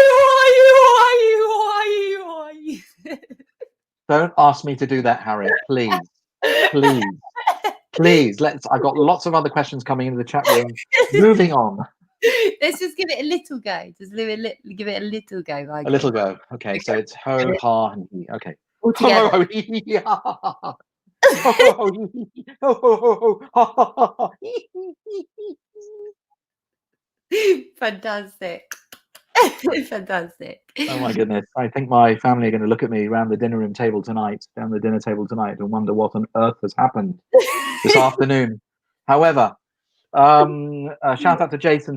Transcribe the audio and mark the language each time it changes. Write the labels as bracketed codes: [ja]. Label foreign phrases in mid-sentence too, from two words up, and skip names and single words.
[en] Don't ask me to do that, Harriet. Please. Please. Please. I've got lots of other questions coming into the chat room. Moving on. Let's just give it a little go. Just give it a little go, Michael. A little go. Okay. So it's ho, ha, and he. Okay. All together. Ho, he, he, ha, ha, ha, ha. Ho, ho, ho, he, he, ho, ho, ho, ho, ha, ha, ha, ha. Fantastic. Fantastic. Oh my goodness. I think my family are going to look at me around the dinner table tonight, and wonder what on earth has happened this afternoon. However, shout out to Jason.